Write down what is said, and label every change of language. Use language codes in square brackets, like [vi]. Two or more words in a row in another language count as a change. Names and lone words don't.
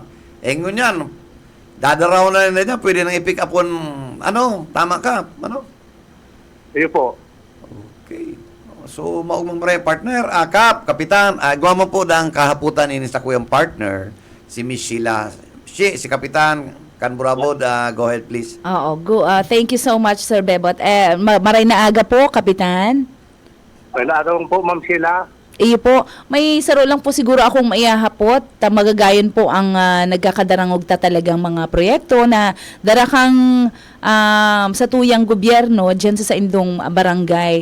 [bik] Ngunyan, dadaraw na nila dyan, pwede nang i-pick up tama ka, ano? Iyo po. Okay. So, maugmang maray partner, Kap, Kapitan, gawa mo po ang kahaputan ini sa kuyang partner, si Miss Sheila, si Kapitan, Canburabod, [en] go ahead please. Oo, thank you so much, [bik] Sir Bebot. Maray na aga po, Kapitan. Wala po, Ma'am Sheila. Iyo po, may saro lang po siguro akong maihahapot. Magagayon po ang nagkakadarangog talagang mga proyekto na darakang sa tuyang gobyerno dyan sa indong barangay.